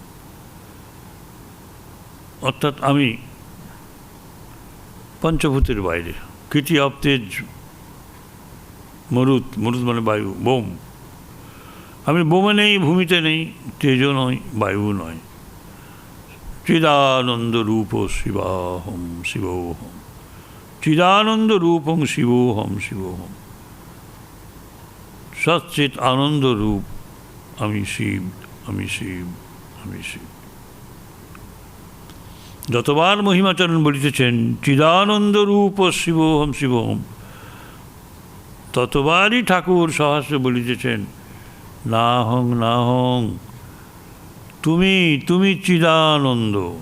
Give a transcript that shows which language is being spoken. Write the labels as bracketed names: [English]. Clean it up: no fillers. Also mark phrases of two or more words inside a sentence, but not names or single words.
[Bangla] অর্থাৎ আমি পঞ্চভূতের বাইরে। কৃতি অব তেজ মরুত, মরুত মানে বায়ু, বোম। আমি বোমে নেই, ভূমিতে নেই, তেজও নয়, বায়ু নয়। [Sanskrit] চিদানন্দ রূপ শিবাহম শিবোহম, চিদানন্দ রূপং শিবোহম শিবোহম। সচ্চিৎ আনন্দ রূপ, [Bangla] আমি শিব, আমি শিব, আমি শিব। যতবার মহিমাচরণ বলিতেছেন [Sanskrit] চিদানন্দ রূপ শিবোহম শিবোহম, [Bangla] ততবারই ঠাকুর সহস্রে বলিতেছেন [Sanskrit] নাহং নাহং, [Bangla] তুমি তুমি চিদানন্দ।